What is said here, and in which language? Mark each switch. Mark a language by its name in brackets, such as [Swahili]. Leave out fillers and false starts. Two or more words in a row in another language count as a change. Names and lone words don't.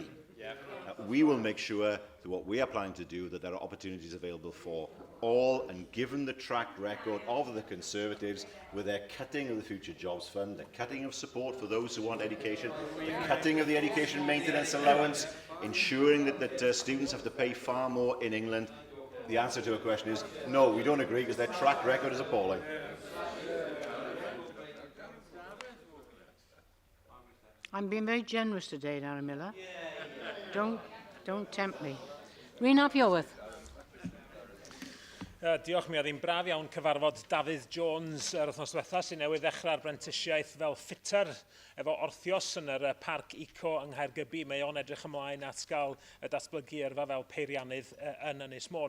[English] We will make sure that what we are planning to do, that there are opportunities available for all, and given the track record of the Conservatives with their cutting of the Future Jobs Fund, the cutting of support for those who want education, the cutting of the education maintenance allowance, ensuring that students have to pay far more in England, the answer to her question is no, we don't agree because their track record is appalling. I'm being very generous today, Darren Miller. Don't tempt me. Rhys Iorwerth. [Welsh] Diolch, mi oedd hi'n braf iawn cyfarfod Dafydd Jones yr wythnos diwetha sy'n newydd ddechrau'r brentisiaeth fel ffitter efo orthios yn yr Parc Eco yng Nghaergybi. Mae o'n edrych ymlaen at gael y datblygu yrfa fel peiriannydd yn Ynys Môn.